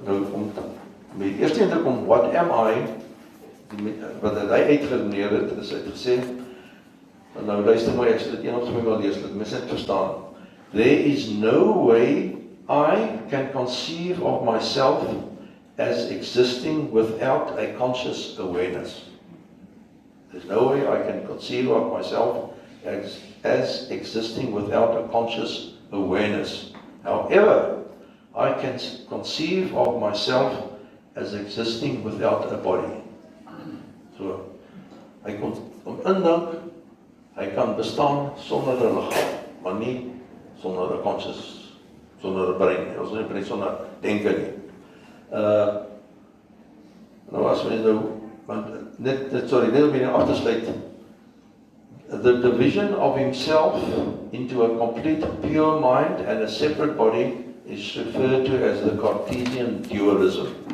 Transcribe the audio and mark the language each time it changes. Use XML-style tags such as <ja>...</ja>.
<af>Nou, met die eerste een kom,</af> <en>what am I,</en> <af>wat hy uitgeneer het, is uitgesê, nou luister maar, ek sê dit een of twee wel lees, dat mens net verstaan.</af> <en>There is no way I can conceive of myself as existing without a conscious awareness. There's no way I can conceive of myself as existing without a conscious awareness. However, I can conceive of myself as existing without a body.</en> <af>So, hy kon indink, hy kan bestaan sonder 'n liggaam, maar nie sonder 'n conscious, sonder 'n brein, ons nie sonder denke nie. Nou as mens nou, want net om hier af te sluit,</af> <en>the division of himself into a complete pure mind and a separate body is referred to as the Cartesian dualism.</en>